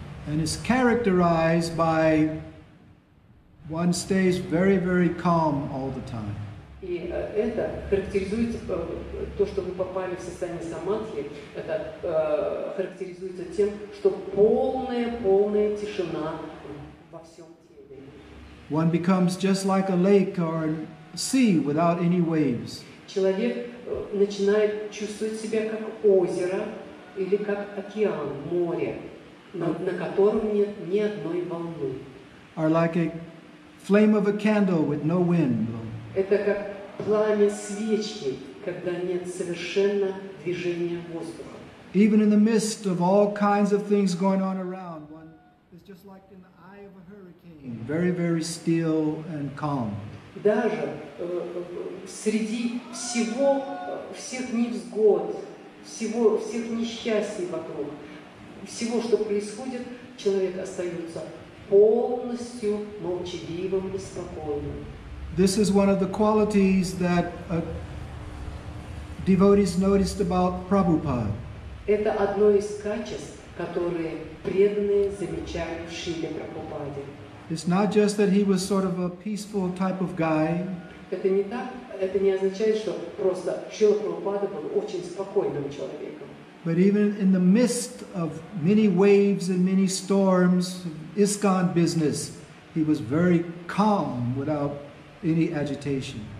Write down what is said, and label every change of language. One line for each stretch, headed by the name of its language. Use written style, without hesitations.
English: And it's characterized by one stays very, very calm all the time.
Russian: И это характеризуется, то, что вы попали в состояние самадхи, это характеризуется тем, что полная тишина во всем теле.
English: One becomes just like a lake or a sea without any waves.
Russian: Человек начинает чувствовать себя как озеро или как океан, море, на котором нет ни одной волны.
English: Or like a flame of a candle with no wind blowing.
Russian: Это как пламя свечки, когда нет совершенно движения воздуха.
English: Even in the midst of all kinds of things going on around, one is just like in the eye of a hurricane, very, very still and calm.
Russian: Даже среди всех невзгод, всех несчастий вокруг, всего, что происходит, человек остается полностью молчаливым и спокойным.
English: This is one of the qualities that devotees noticed about Prabhupada.
Russian: Это одно из качеств, которые преданные замечают в Шриле Прабхупаде.
English: It's not just that he was sort of a peaceful type of guy.
Russian: Это не означает, что просто Шрила Прабхупада был очень спокойным человеком.
English: But even in the midst of many waves and many storms, ISKCON business, he was very calm without any agitation.